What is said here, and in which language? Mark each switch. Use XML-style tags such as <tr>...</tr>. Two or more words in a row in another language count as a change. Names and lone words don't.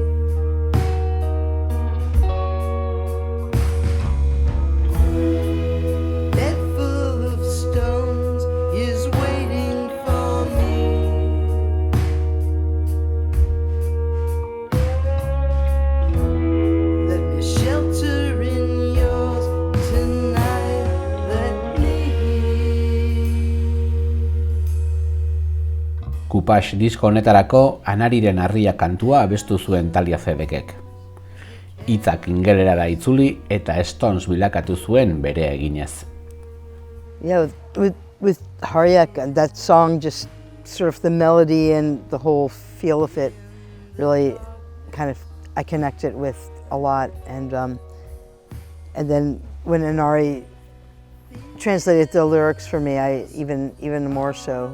<en>Bed full of stones is waiting for me. Let me shelter in yours tonight. Let me.</en> <eu>Kupax disko honetarako Anariren harria kantua abestu zuen Talia Zedekek. Hitzak ingelerara itzuli eta Stones bilakatu zuen bere eginez.</eu> <en>Yeah, with with Harriek, and that song, just sort of the melody and the whole feel of it, really kind of, I connect it with a lot. And then when Inari translated the lyrics for me, I even more so.</en>